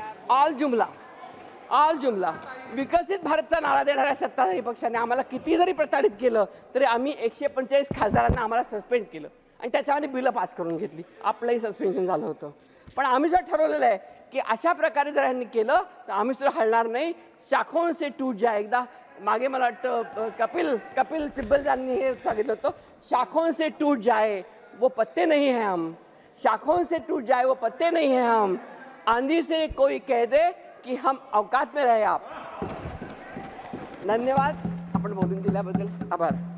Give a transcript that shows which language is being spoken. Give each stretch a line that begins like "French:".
Marathi: All जुमला. विकसित भारतचा नारा देणाऱ्या सत्ताधारी पक्षाने आम्हाला किती जरी प्रताडित केलं तरी आम्ही 145 खासदारांना आम्हाला सस्पेंड केलं आणि त्याच्यामध्ये बिलं पास करून घेतली. आपलंही सस्पेन्शन झालं होतं. पण आम्ही जर ठरवलेलं आहे की अशा प्रकारे जर यांनी केलं तर आम्ही सुद्धा हलणार नाही.
Hindi: शाखों से टूट जाए.
Marathi: एकदा मागे मला वाटतं कपिल सिब्बल यांनी हे सांगितलं होतं
Hindi: शाखों से टूट जाए वो पत्ते नहीं हैं हम, शाखों से टूट जाए वो पत्ते नहीं हैं हम, आंधी से कोई कह दे कि हम औकात में रहे आप.
Marathi: धन्यवाद. आपण बोलून दिल्याबद्दल आभार.